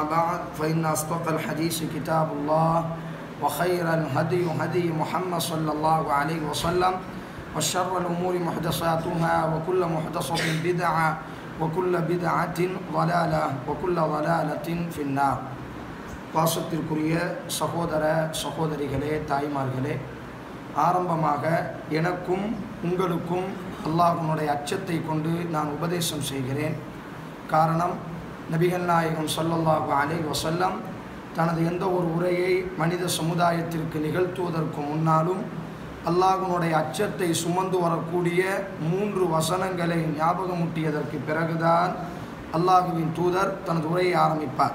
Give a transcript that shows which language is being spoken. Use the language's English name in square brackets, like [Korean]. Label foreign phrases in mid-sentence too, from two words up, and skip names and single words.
[Arabic] بعد فإن أصدق الحديث كتاب الله وخير الهدي هدي محمد صلى الله عليه وسلم وشر الأمور محدثاتها وكل محدثة بدعة وكل بدعة ضلالة وكل ضلالة في النار [Tamil] பாசத்திற்குரிய சகோதர சகோதரிகளே தாய்மார்களே, ஆரம்பமாக எனக்கும் உங்களுக்கும் அல்லாஹ்வுடைய அச்சத்தை கொண்டு நான் உபதேசம் செய்கிறேன். காரணம், நபிகள் நாயகம் [Arabic] صلى الله عليه وسلم [Tamil] தனது எந்த ஒரு உரையை மனித சமுதாயத்திற்கு நிகழ்த்துவதற்கு முன்னாலும் அல்லாஹ்வுடைய அச்சத்தை சுமந்து வரக்கூடிய 3 வசனங்களை ஞாபகமூட்டியதற்கு பிறகுதான் அல்லாஹ்வின் தூதர் தனது உரையை ஆரம்பிப்பார்.